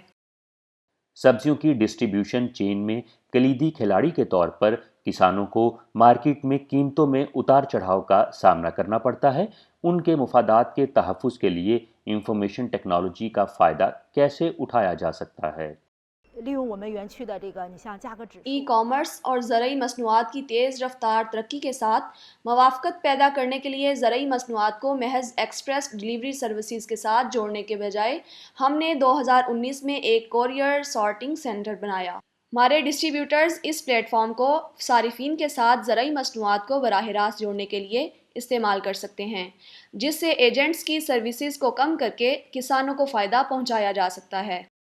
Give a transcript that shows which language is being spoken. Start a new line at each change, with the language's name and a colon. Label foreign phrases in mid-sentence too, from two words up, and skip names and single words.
Urdu: سبزیوں کی
English: distribution chain
Urdu: میں کلیدی کھلاڑی کے طور پر کسانوں کو مارکیٹ میں قیمتوں میں اتار چڑھاؤ کا سامنا کرنا پڑتا ہے. ان کے مفادات کے تحفظ کے لیے
English: information technology
Urdu: کا فائدہ کیسے اٹھایا جا سکتا ہے?
Chinese: 利用我们园区的这个你像价格指数
English: e commerce
Urdu: اور زرعی مصنوعات کی تیز رفتار ترقی کے ساتھ موافقت پیدا کرنے کے لیے زرعی مصنوعات کو محض
English: express delivery services
Urdu: کے ساتھ جوڑنے کے بجائے ہم نے 2019 میں ایک
English: courier sorting center
Urdu: بنایا. ہمارے ڈسٹری بیوٹرز اس پلیٹ فارم کو صارفین کے ساتھ زرعی مصنوعات کو براہ راست جوڑنے کے لیے استعمال کر سکتے ہیں، جس سے ایجنٹس کی سروسز کو کم کرکے کسانوں کو فائدہ پہنچایا جا سکتا ہے.